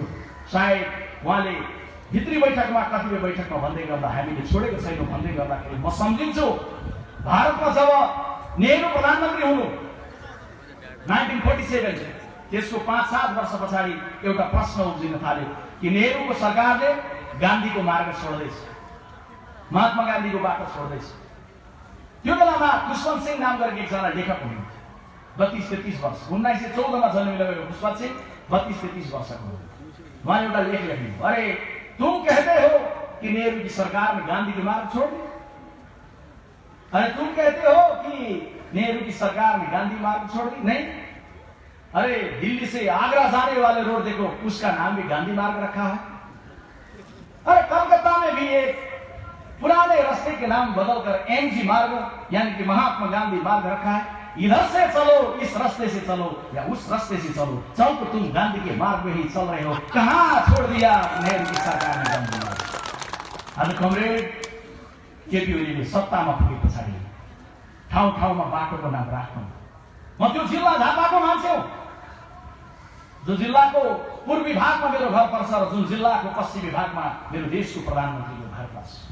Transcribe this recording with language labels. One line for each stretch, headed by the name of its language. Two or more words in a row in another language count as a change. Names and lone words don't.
Nepali: सायद उहाँले भित्री बैठकमा कतिपय बैठकमा भन्दै गर्दा हामीले छोडेको छैनौँ भन्दै गर्दाखेरि म सम्झिन्छु भारतमा जब नेहरू प्रधानमन्त्री हुनु 1947 त्यसको 5-7 वर्ष पछाडि एउटा प्रश्न उब्जिन थाल्यो कि नेहरूको सरकारले गान्धीको मार्ग छोड्दैछ, महात्मा गान्धीको बाटो छोड्दैछ। त्यो बेलामा पुष्पन सिंह नाम गरेको एकजना लेखक हुनुहुन्थ्यो, 32-33 वर्ष, 1914 मा जन्मिनुभएको पुष्पन सिंह 32-33 वर्षको हुनुहुन्थ्यो। उहाँले एउटा लेख लेख्नु,
Hindi: अरे तुम कहते हो कि नेहरू की सरकार ने गांधी के मार्ग छोड़ दिया, अरे तुम कहते हो कि नेहरू की सरकार ने गांधी मार्ग छोड़ दी, नहीं, अरे दिल्ली से आगरा जाने वाले रोड देखो उसका नाम भी गांधी मार्ग रखा है, अरे कलकत्ता में भी एक पुराने रास्ते के नाम बदलकर एमजी मार्ग यानी कि महात्मा गांधी मार्ग रखा है, इधर से चलो, इस रास्ते से चलो या उस रास्ते से चलो, चल तो तुम गांधी के मार्ग में ही चल रहे हो, कहां छोड़ दिया नेहरू की सरकार ने गांधी मार्ग।
Nepali: आज कमरेड केपी ओलीले सत्तामा पुगे पछाडि ठाउँ ठाउँमा बाटोको नाम राख्नु। म त्यो जिल्ला झापाको मान्छे हो, जो जिल्लाको पूर्वी भागमा मेरो घर पर्छ र जुन जिल्लाको पश्चिमी भागमा मेरो देशको प्रधानमन्त्रीको घर पर्छ।